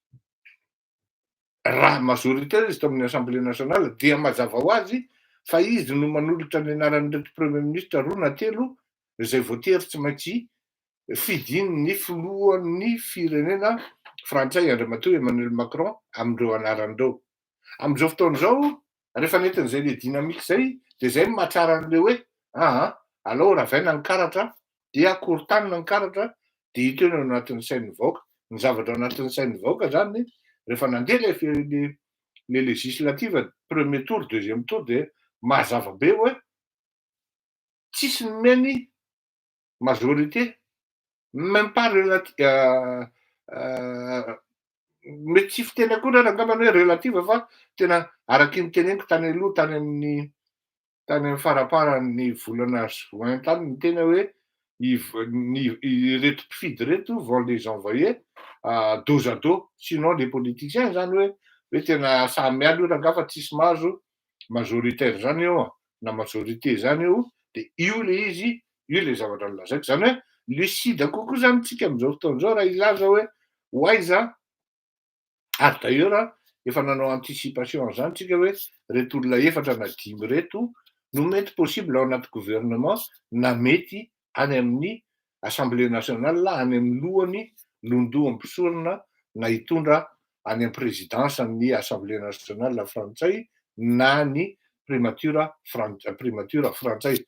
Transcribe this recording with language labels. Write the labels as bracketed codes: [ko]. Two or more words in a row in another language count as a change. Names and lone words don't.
[mg] raha majoritaire izy tao amin'ny [fr] assemblée nationale [mg] dia mazava ho azy fa izy no manolotra ny anaran'ireto [fr] premier ministre [mg] roa na telo izay voatery tsy maintsy fidiny filohan'ny firenena frantsay Andriamatoa Emmanuel Macron amindreo anaran'ireo. Amin'izao fotoana izao rehefa nentin'izay le dynamique zay de zay no mahatsara an'le hoe alao ravaina ny karatra dia korontanina ny karatra de hita eo ny anatin'ny sain'ny vahoaka, ny zavatra anatin'ny sain'ny vahoaka zany rehefa nandeha le [fr] législative premier tour deuxième tour [mg] de mazava be hoe tsisy nomeny [fr] majorité même pas [mg] mety tsy fiteny akory ary angambany hoe relative fa tena araky ny teneniko tany aloha tany amin'ny faraparan'ny volana juin tany ny tena hoe ireto mpifidy reto [fr] vont les envoyer dos à dos sinon les politiciens [mg] zany hoe tena samy miala io raha fa tsisy mahazo majoritaire zany eo na majorité zany eo de io le izy, io le zavatra nolazaiko zany hoe lucide kokoa zany tsika amin'izao fotoana izao raha ilaza hoe hoaiza ary d'ailleurs efa nanao anticipation zany tsika hoe reto olona efatra na dimy reto no mety possible ao anaty gouvernement na mety any amin'ny [fr] assemblée nationale [mg] any amin'ny lohany londoham-pisorona na hitondra any amin'ny présidence ny [fr] assemblée nationale [mg] frantsay na ny primature frantsay.